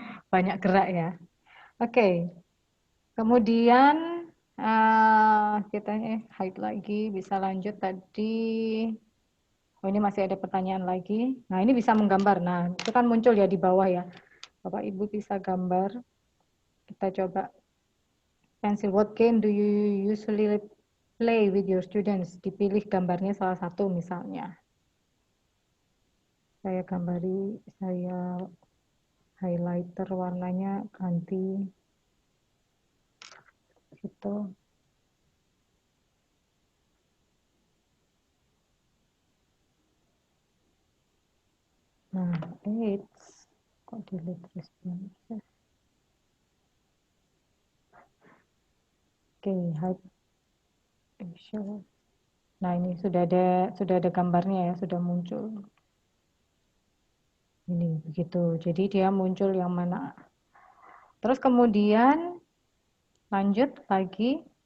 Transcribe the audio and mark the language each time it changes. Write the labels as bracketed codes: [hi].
[id] Banyak gerak ya. Oke. Kemudian kita hide lagi, bisa lanjut tadi. Oh, ini masih ada pertanyaan lagi. Nah, ini bisa menggambar. Nah, itu kan muncul ya di bawah ya. Bapak Ibu bisa gambar. Kita coba. [en] Pencil, what game do you usually play with your students? [id] Dipilih gambarnya salah satu misalnya. Saya gambari, saya highlighter warnanya ganti. Gitu. [en] Nah, it's kok delete responses. Oke, hide Show. [id] Nah, ini sudah ada gambarnya ya, sudah muncul. Ini begitu. Jadi dia muncul yang mana. Terus kemudian lanjut lagi.